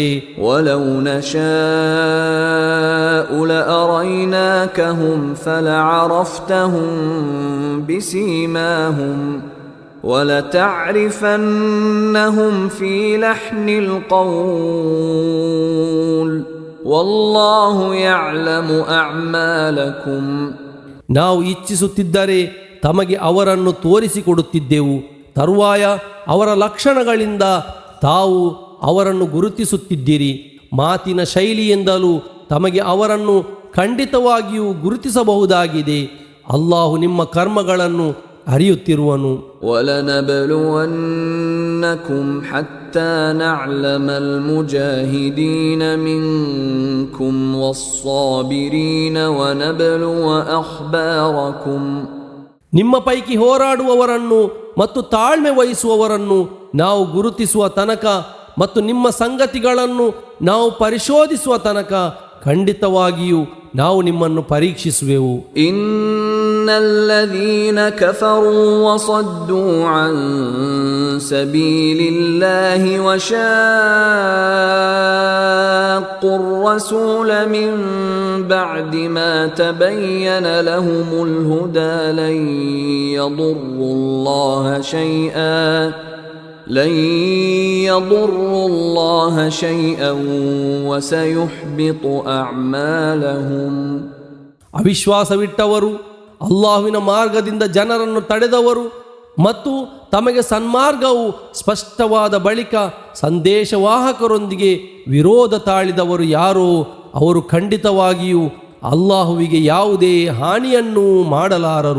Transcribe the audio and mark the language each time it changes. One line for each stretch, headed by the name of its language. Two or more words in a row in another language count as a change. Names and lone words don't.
Arabic: ولو نشاء لأريناكهم فلعرفتهم بسيماهم ولتعرفنهم في لحن القول والله يعلم أعمالكم.
Kannada: ನಾವು ಇಚ್ಛಿಸುತ್ತಿದ್ದರೆ ತಮಗೆ ಅವರನ್ನು ತೋರಿಸಿಕೊಡುತ್ತಿದ್ದೆವು. ತರುವಾಯ ಅವರ ಲಕ್ಷಣಗಳಿಂದ ತಾವು ಅವರನ್ನು ಗುರುತಿಸುತ್ತಿದ್ದಿರಿ. ಮಾತಿನ ಶೈಲಿಯಿಂದಲೂ ತಮಗೆ ಅವರನ್ನು ಖಂಡಿತವಾಗಿಯೂ ಗುರುತಿಸಬಹುದಾಗಿದೆ. ಅಲ್ಲಾಹು ನಿಮ್ಮ ಕರ್ಮಗಳನ್ನು ಅರಿಯುತ್ತಿರುವನು.
Arabic: وَلَنَبْلُوَنَّكُمْ حَتَّى نَعْلَمَ الْمُجَاهِدِينَ مِنكُمْ وَالصَّابِرِينَ وَنَبْلُوَ أَخْبَارَكُمْ.
Kannada: ನಿಮ್ಮ ಪೈಕಿ ಹೋರಾಡುವವರನ್ನು ಮತ್ತು ತಾಳ್ಮೆ ವಹಿಸುವವರನ್ನು ನಾವು ಗುರುತಿಸುವ ತನಕ ಮತ್ತು ನಿಮ್ಮ ಸಂಗತಿಗಳನ್ನು ನಾವು ಪರಿಶೋಧಿಸುವ ತನಕ ಖಂಡಿತವಾಗಿಯೂ ನಾವು ನಿಮ್ಮನ್ನು ಪರೀಕ್ಷಿಸುವೆವು.
Arabic: إن الذين كفروا وصدوا عن سبيل الله وشاقوا الرسول من بعد ما تبين لهم الهدى لن يضروا الله شيئا وسيحبط أعمالهم.
Kannada: ಅವಿಶ್ವಾಸವಿಟ್ಟವರು, ಅಲ್ಲಾಹುವಿನ ಮಾರ್ಗದಿಂದ ಜನರನ್ನು ತಡೆದವರು ಮತ್ತು ತಮಗೆ ಸನ್ಮಾರ್ಗವು ಸ್ಪಷ್ಟವಾದ ಬಳಿಕ ಸಂದೇಶವಾಹಕರೊಂದಿಗೆ ವಿರೋಧ ತಾಳಿದವರು ಯಾರೋ ಅವರು ಖಂಡಿತವಾಗಿಯೂ ಅಲ್ಲಾಹುವಿಗೆ ಯಾವುದೇ ಹಾನಿಯನ್ನೂ ಮಾಡಲಾರರು.